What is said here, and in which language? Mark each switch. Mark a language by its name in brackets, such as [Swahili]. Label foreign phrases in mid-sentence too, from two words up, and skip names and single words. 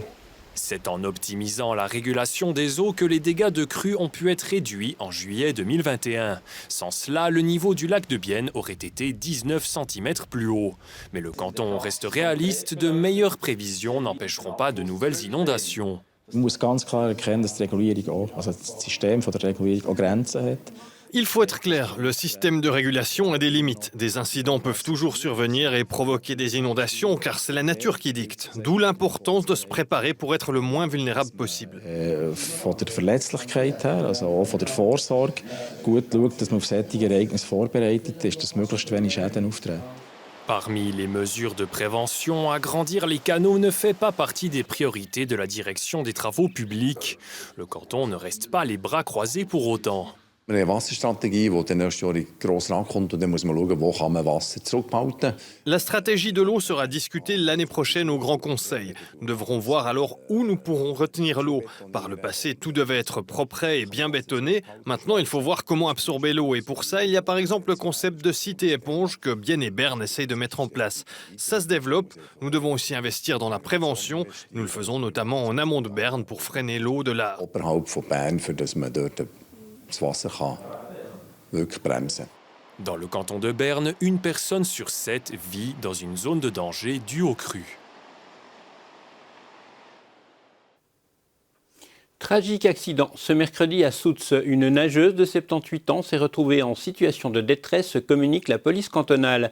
[French] C'est en optimisant la régulation des eaux que les dégâts de crue ont pu être réduits en juillet 2021. Sans cela, le niveau du lac de Bienne aurait été 19 cm plus haut. Mais le canton reste réaliste, de meilleures prévisions n'empêcheront pas de nouvelles inondations. [German] Man muss ganz klar erkennen, dass die Regulierung auch, also das System von der Regulierung auch Grenzen hat. [French] Il faut être clair, le système de régulation a des limites. Des incidents peuvent toujours survenir et provoquer des inondations car c'est la nature qui dicte. D'où l'importance de se préparer pour être le moins vulnérable possible. [German] Von der Verletzlichkeit her, also auch von der Vorsorge, gut schaut, dass man auf solche Ereignisse vorbereitet ist, dass möglichst wenig Schäden auftreten. [French] Parmi les mesures de prévention, agrandir les canaux ne fait pas partie des priorités de la direction des travaux publics. Le canton ne reste pas les bras croisés pour autant. [German] Wir haben eine Wasserstrategie, die dann nächstes Jahr in den Grossen Rat kommt, und dann muss man schauen, wo kann man Wasser zurückhalten. [French] La stratégie de l'eau sera discutée l'année prochaine au Grand Conseil. Nous devrons voir alors où nous pourrons retenir l'eau. Par le passé, tout devait être propre et bien bétonné. Maintenant, il faut voir comment absorber l'eau. Et pour ça, il y a par exemple le concept de cité-éponge que Bienne et Berne essayent de mettre en place. Ça se développe. Nous devons aussi investir dans la prévention. Nous le faisons notamment en amont de Berne pour freiner l'eau de la... [German] Oberhalb von Bern, für das man dort das Wasser kann wirklich bremsen. [French] Dans le canton de Berne, une personne sur 7 vit dans une zone de danger due aux crues. Tragique accident. Ce mercredi à Soutz, une nageuse de 78 ans s'est retrouvée en situation de détresse, communique la police cantonale.